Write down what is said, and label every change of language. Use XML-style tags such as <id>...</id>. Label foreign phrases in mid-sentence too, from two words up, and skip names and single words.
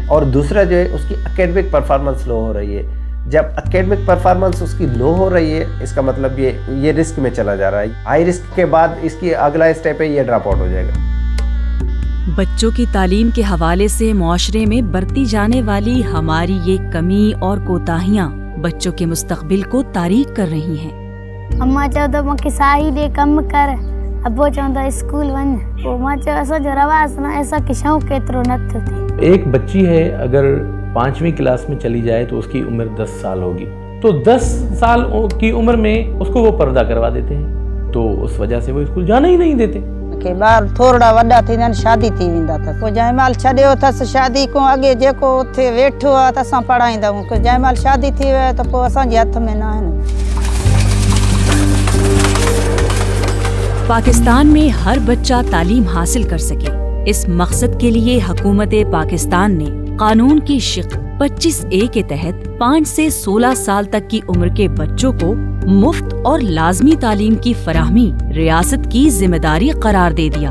<ur>اور دوسرا جو ہے اس کی</ur> <en>academic performance low</en> <ur>ہو رہی ہے۔ جب</ur> <en>academic performance</en> <ur>اس کی لو ہو رہی ہے اس کا مطلب یہ رسک میں چلا جا رہا ہے.</ur> <en>high risk</en> <ur>کے بعد اس کی اگلا اسٹیپ ہے یہ</ur> <en>drop out</en> <ur>ہو جائے گا. بچوں کی تعلیم کے حوالے سے معاشرے میں برتی جانے والی ہماری یہ کمی اور کوتاہیاں بچوں کے مستقبل کو تاریک کر رہی ہیں.</ur> <sd>अम्मा चवंदो मूंखे साही ॾे कमु कर, अबो चवंदो स्कूल वञ। पोइ मां चयो असांजो रवाज़ न, असां खे शौक़ु केतिरो नथो थिए।</sd> <ur>ایک بچی ہے اگر 5ویں کلاس میں چلی جائے تو اس کی عمر 10 سال ہوگی، تو 10 سال کی عمر میں اس کو وہ پردہ کروا دیتے ہیں، تو اس وجہ سے وہ اسکول جانا ہی نہیں دیتے.</ur> <sd>के ॿार थोड़ा वॾा थींदा आहिनि शादी थी वेंदा अथसि, पोइ जंहिं महिल छॾियो अथसि शादी खां अॻे जेको उते वेठो आहे त असां पढ़ाईंदा आहियूं। जंहिं महिल शादी थी वई त पोइ असांजे हथ में न आहिनि।</sd> <ur>پاکستان میں ہر بچہ تعلیم حاصل کر سکے، اس مقصد کے لیے حکومت پاکستان نے قانون کی شق 25A کے تحت 5 سے 16 سال تک کی عمر کے بچوں کو مفت اور لازمی تعلیم کی فراہمی ریاست کی ذمہ داری قرار دے دیا.</ur>